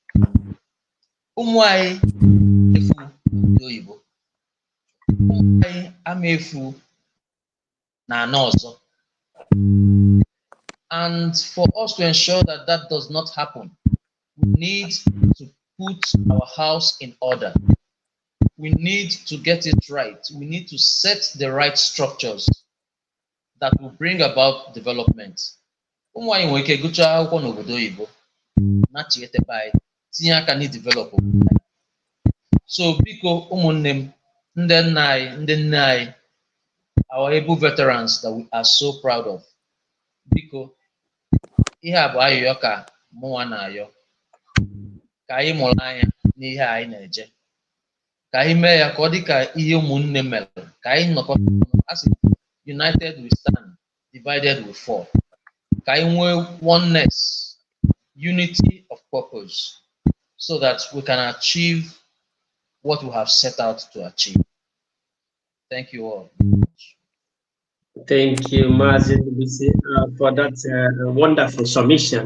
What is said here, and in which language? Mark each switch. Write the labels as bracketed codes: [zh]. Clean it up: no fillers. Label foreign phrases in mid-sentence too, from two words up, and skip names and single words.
[en] and for us to ensure that that does not happen, we need to put our house in order. We need to get it right. We need to set the right structures that will bring about development. [ig] nachietebe anyị tinye aka na develop. So biko ụmụnne m, ndị nna anyị, ndị nne anyị, [en] our able veterans that we are so proud of, [ig] biko ihe a bụ ayọyọ ka mụnwa na-ayọ, ka anyị mụrụ anya n'ihe anyị na-eje, ka anyị mee ya ka ọ dị ka ihe ụmụnne mere, ka anyị nọkọta asị [en] united we stand, divided we fall, [ig] ka anyị nwee [en] oneness, unity of purpose, so that we can achieve what we have set out to achieve. Thank you all. Thank you, Mazin, for that wonderful submission.